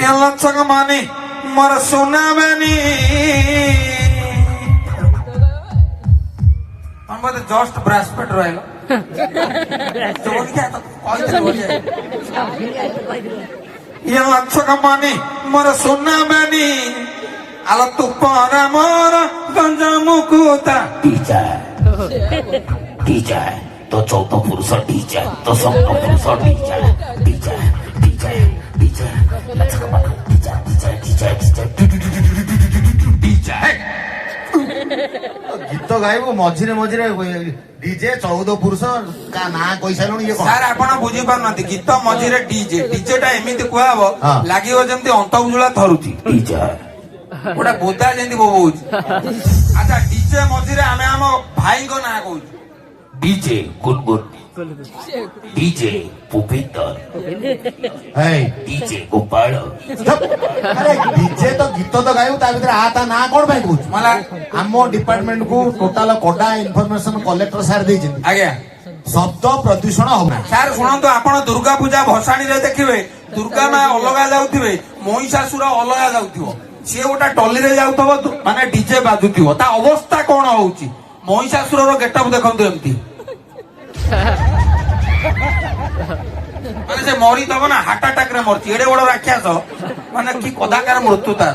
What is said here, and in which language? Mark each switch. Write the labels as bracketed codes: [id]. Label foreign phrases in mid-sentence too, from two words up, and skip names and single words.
[or] ଏ ଲକ୍ଷକ ମନି ମୋର ସୁନାବେନି, ମତେ ଜଷ୍ଟ ବ୍ରାସ୍ ପେଟ ରହିଲ। ଏ ଲକ୍ଷକ ମନି ମୋର ସୁନାବେନି, ଆଲ ତୁ ପର ମୋର ଗଞ୍ଜ ମୁକୁତା। DJ ତ ଚଉଦ ପୁରୁଷ DJ ତ ସପ୍ତ ପୁରୁଷ DJ DJ DJ DJ DJ ଗୀତ ଗାଇବୁ ମଝିରେ ମଝିରେ ଡିଜେ 14 ପୁରୁଷ କା ନାଁ କହିସାରିଲୁଣି ଇଏ କଣ? ସାର୍ ଆପଣ ବୁଝିପାରୁନାହାନ୍ତି ଗୀତ ମଝିରେ ଡିଜେ ଟା ଏମିତି କୁହାହବ ହଁ। ଲାଗିବ ଯେମିତି ଅନ୍ତର୍ଜୁଳା ଥରୁଛି DJ, ଗୋଟେ ବୋଦା ଯେମିତି ବୋବଉଛି। ଆଚ୍ଛା ଡିଜେ ମଝିରେ ଆମେ ଆମ ଭାଇଙ୍କ ନାଁ କହୁଛୁ। DJ गुनगुन, DJ पुपिंदर, ହେଇ DJ गोपाल, ଚୁପ୍। ଆରେ ଡିଜେ ତ ଗୀତ ତ ଗାଇବୁ ତା ଭିତରେ ତା ନାଁ କଣ ପାଇଁ କହୁଛୁ? मला ଆମ ଡିପାର୍ଟମେଣ୍ଟ କୁ ଟୋଟାଲ କଡା ଇନଫରମେସନ କଲେକ୍ଟର ସାର୍ ଦେଇଛନ୍ତି ଆଜ୍ଞା ଶବ୍ଦ ପ୍ରଦୂଷଣ ହଉନା। ସାର୍ ଶୁଣନ୍ତୁ ଆପଣ ଦୁର୍ଗା ପୂଜା ଭସାଣୀରେ ଦେଖିବେ ଦୁର୍ଗା ମା ଅଲଗା ଯାଉଥିବେ ମହିଷାସୁର ଅଲଗା ଯାଉଥିବ ସିଏ ଗୋଟେ ଟଲିରେ ଯାଉଥିବ ମାନେ ଡିଜେ ବାଜୁଥିବ ତା ଅବସ୍ଥା କଣ ହଉଛି ମହିଷାସୁରର ଗେଟଅପ୍ ଦେଖନ୍ତୁ ଏମିତି ମାନେ ସେ ମରିଥିବ ନା ହାର୍ଟ ଆଟାକ ରେ ମରିଛି ଏଡେ ବଡ ରାକ୍ଷସ ମାନେ କି କଦାକାର ମୃତ୍ୟୁ ତାର।